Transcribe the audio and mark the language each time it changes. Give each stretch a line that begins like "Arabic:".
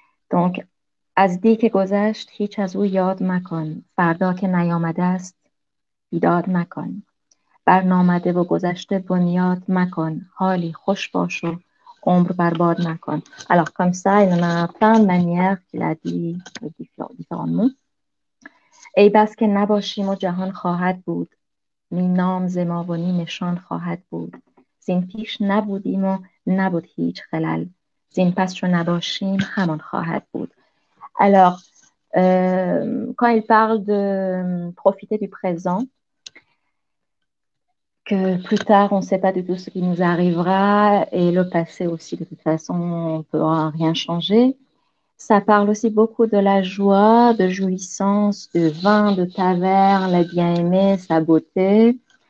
Persian: Donc, از دی که گذشت هیچ از او یاد مکن فردا که نیامده است بیداد مکن بر نامده و گذشته بنیاد مکن حالی خوش باش و عمر برباد مکن.
French: Alors comme ça, il y en a plein de manières qu'il a dit différents mots.
Persian: ای بس که نباشیم و جهان خواهد بود نی نام ز ما و نی نشان خواهد بود زین پیش نبودیم و نبود هیچ خلل زین پس چو نباشیم همان خواهد بود.
French: Alors, quand il parle de profiter du présent, que plus tard, on ne sait pas du tout ce qui nous arrivera, et le passé aussi, de toute façon, on ne pourra rien changer. Ça parle aussi beaucoup de la joie, de jouissance, de vin, de taverne, la bien-aimée, sa beauté.